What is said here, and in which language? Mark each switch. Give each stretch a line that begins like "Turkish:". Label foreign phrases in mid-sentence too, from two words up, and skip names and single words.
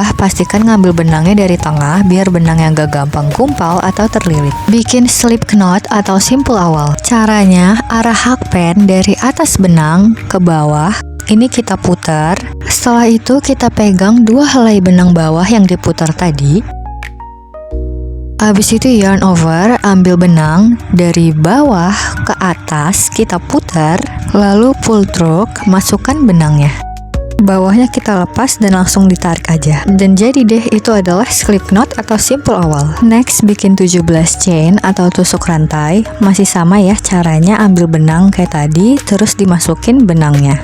Indonesian: Pastikan ngambil benangnya dari tengah biar benangnya gak gampang gumpal atau terlilit. Bikin
English: slip knot
Indonesian: atau simpul awal. Caranya, arah hakpen dari atas benang ke bawah. Ini kita putar. Setelah itu kita pegang 2 helai benang bawah yang diputar tadi. Habis itu
English: yarn over,
Indonesian: ambil benang dari bawah ke atas, kita putar, lalu
English: pull through,
Indonesian: masukkan benangnya. Bawahnya kita lepas dan langsung ditarik aja. Dan jadi deh, itu adalah
English: slip knot
Indonesian: atau simpul awal. Next, bikin 17 chain atau tusuk rantai. Masih sama ya caranya, ambil benang kayak tadi, terus dimasukin benangnya.